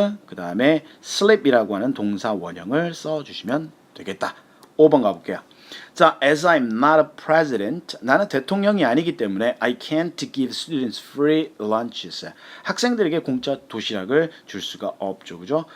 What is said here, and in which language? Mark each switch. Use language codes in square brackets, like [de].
[ko] 그 다음에 sleep이라고 하는 동사 원형을 써주시면 되겠다. 5번 가볼게요. [en] 자, as I'm not a president, [ko] 나는 대통령이 아니기 때문에 [en] I can't give students free lunches. [ko] 학생들에게 공짜 도시락을 줄 수가 없죠, 그죠?